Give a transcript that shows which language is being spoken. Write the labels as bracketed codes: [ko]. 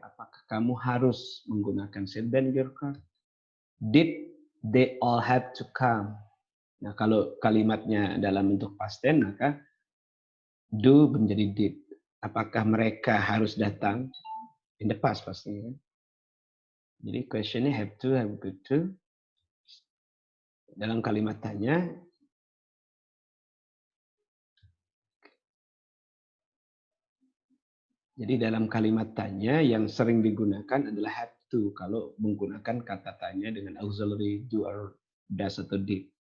[id] Apakah kamu harus menggunakan seatbelt [en] your car? Did they all have to come? [id] Nah, kalau kalimatnya dalam bentuk past tense maka do menjadi did. Apakah mereka harus datang? [en] In the past [id] pastinya. Jadi questionnya have got to. Dalam kalimat tanya, jadi dalam kalimat tanya yang sering digunakan adalah have to kalau menggunakan kata tanya dengan auxiliary do or does atau did.